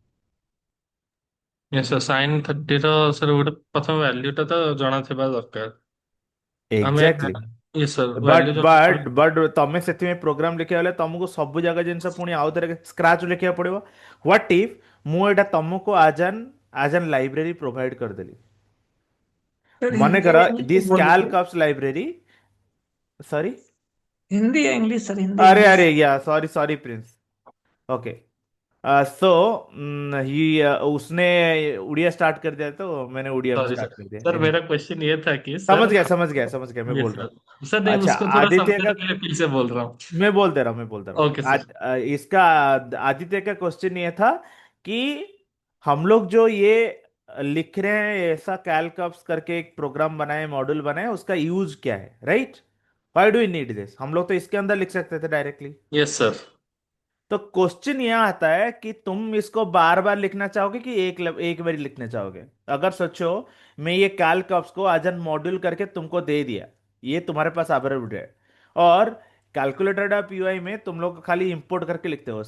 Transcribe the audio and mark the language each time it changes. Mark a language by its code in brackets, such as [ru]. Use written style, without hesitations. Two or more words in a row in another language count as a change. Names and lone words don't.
[en] yes sir [or] ସାଇନ୍ 30ର ସାର୍ ଗୋଟେ ପ୍ରଥମ ଭ୍ୟାଲ୍ୟୁଟା ତ ଜଣାଥିବା ଦରକାର। ଆମେ ଏକ୍ଜାକ୍ଟଲି। [en] yes sir [or] ବଟ୍ ଭ୍ୟାଲ୍ୟୁ [en] but but [or] ତମେ ସେଥିପାଇଁ ପ୍ରୋଗ୍ରାମ ଲେଖିବା ହେଲେ ତମକୁ ସବୁ ଜାଗା ଜିନିଷ ପୁଣି ଆଉ ଥରେ ସ୍କ୍ରାଚ୍ ଲେଖିବାକୁ ପଡିବ। [en] what if [or] ମୁଁ ଏଇଟା ତମକୁ [en] as an library provide [or] କରିଦେଲି। [hi] सर हिंदी [or] ମନେକର [hi] या इंग्लिश [or] ଦିସ୍ [hi] बोले थे। [en] calcops library, sorry, [hi] हिंदी या इंग्लिश सर, हिंदी अरे इंग्लिश। अरे या [en] sorry sorry [hi] प्रिंस। [en] okay, so [hi] ही उसने उड़िया स्टार्ट कर दिया तो मैंने उड़िया में सॉरी स्टार्ट सर। कर दिया सर एनी। मेरा क्वेश्चन ये था कि समझ सर, गया समझ गया समझ गया, मैं ये बोल रहा हूँ। सर सर नहीं, अच्छा, उसको थोड़ा आदित्य समझने का, के लिए फिर से बोल रहा हूँ। मैं बोल दे रहा हूँ, मैं बोल दे रहा हूँ। [en] okay sir. [hi] इसका आदित्य का क्वेश्चन ये था कि हम लोग जो ये लिख रहे हैं, ऐसा कैलकप्स करके एक प्रोग्राम बनाए, मॉड्यूल बनाए, उसका यूज क्या है, राइट? [en] why do you need this? [hi] हम लोग तो इसके अंदर लिख सकते थे डायरेक्टली। [en] yes sir. [hi] तो क्वेश्चन यह आता है कि तुम इसको बार बार लिखना चाहोगे कि एक बार लिखना चाहोगे? अगर सोचो, मैं ये कैलकॉप्स को [en] as an module [hi] करके तुमको दे दिया, ये तुम्हारे पास अवेलेबल है, और कैलकुलेटर पीवाई में तुम लोग खाली इंपोर्ट करके लिखते हो।